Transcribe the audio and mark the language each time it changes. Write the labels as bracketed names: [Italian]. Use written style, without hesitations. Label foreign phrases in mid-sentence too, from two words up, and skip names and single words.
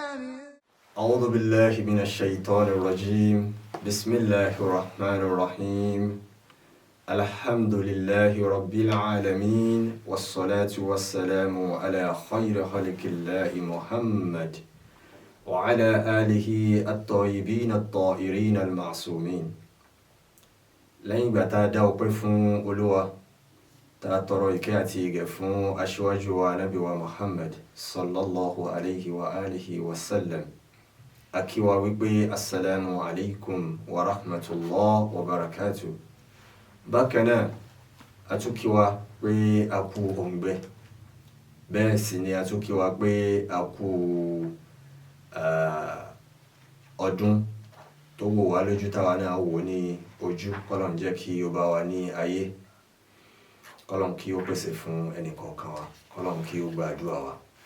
[Arabic] أعوذ بالله من الشيطان الرجيم بسم الله الرحمن الرحيم الحمد لله رب العالمين والصلاة والسلام على خير خلق الله محمد وعلى آله الطيبين الطاهرين المعصومين [Yoruba] lẹ́yìn ìgbà tá a dá ọpẹ́ fún Olúwa tá a tọrọ ìkẹ́ àti ìgẹ̀ fún aṣíwájú wa Ànábì wa Muhammad [Arabic] صلى الله عليه وآله وسلم [Yoruba] a kí wa wípé [Arabic] السلام عليكم ورحمة الله وبركاته. [Yoruba] Bákan náà a tún kí wa pé a kú òǹgbẹ, bẹ́ẹ̀ sì ni a tún kí wa pé a kú ọdún tó wò wá lójú táwa náà wò ní ojú. Kọ́lọ́n jẹ́ kí ó bá wa ní ayé, kọ́lọ́n kí ó pèsè fún ẹnì kọ̀ọ̀kan wa, kọ́lọ́n kí ó gbàdúrà wa.